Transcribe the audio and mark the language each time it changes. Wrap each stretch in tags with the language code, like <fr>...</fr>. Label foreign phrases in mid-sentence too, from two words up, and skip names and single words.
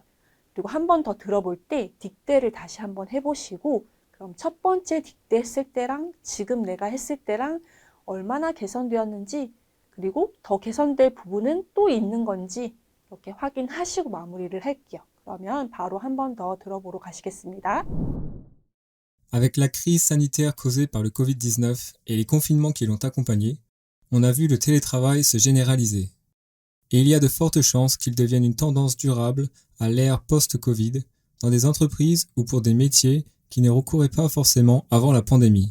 <ko>그리고 한 번 더 들어볼 때 딕대를 다시 한번 해보시고 그럼 첫 번째 딕대 했을 때랑 지금 내가 했을 때랑 얼마나 개선되었는지 그리고 더 개선될 부분은 또 있는 건지 이렇게 확인하시고 마무리를 할게요. 그러면 바로 한 번 더 들어보러 가시겠습니다.</ko> <fr>Avec la crise sanitaire causée par le Covid-19 et les confinements qui l'ont accompagné, on a vu le télétravail se généraliser. Et il y a de fortes chances qu'il devienne une tendance durable à l'ère post-Covid dans des entreprises ou pour des métiers qui ne recouraient pas forcément avant la pandémie.</fr>